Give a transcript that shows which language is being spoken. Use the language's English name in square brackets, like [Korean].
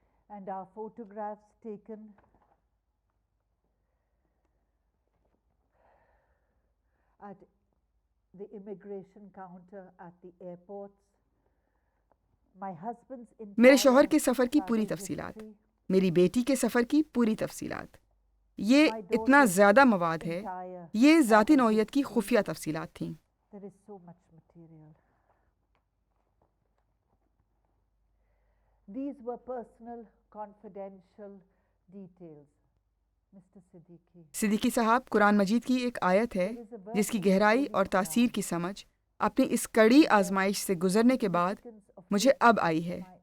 [English] And our photographs taken at the immigration counter at the airports. My husband's [Urdu] میرے شوہر کے سفر کی پوری تفصیلات، میری بیٹی کے سفر کی پوری تفصیلات. یہ اتنا زیادہ مواد ہے، یہ ذاتی نوعیت کی خفیہ تفصیلات تھیں. [English] There is so much material. These were personal, confidential details. Mr. Siddiqui. [Urdu] Siddiqui صاحب، قرآن مجید کی ایک آیت ہے جس کی گہرائی اور تاثیر کی سمجھ اپنی اس کڑی آزمائش سے گزرنے کے بعد مجھے اب آئی ہے.